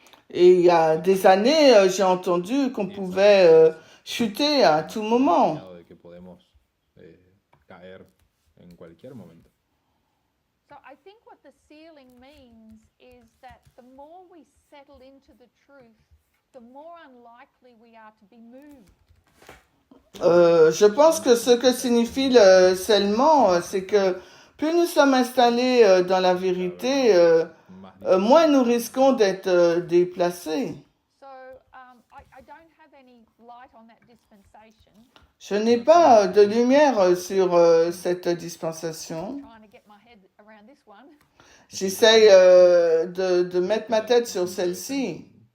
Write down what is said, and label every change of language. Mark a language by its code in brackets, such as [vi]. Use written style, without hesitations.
[fr] Et il y a des années, j'ai entendu qu'on pouvait chuter à tout moment. [es] Señalado de que podemos caer en cualquier momento. [en] So I think what the sealing means is that the more we settle into the truth, the more unlikely we are to be moved. [fr] Je pense que ce que signifie le scellement, c'est que plus nous sommes installés dans la vérité, [es] Más [fr] moins nous risquons d'être déplacés. [en] So I don't have any light on that dispensation. [fr] Je n'ai pas de lumière sur cette dispensation. [en] Trying to get my head around this one. [fr] J'essaye de mettre ma tête sur celle-ci,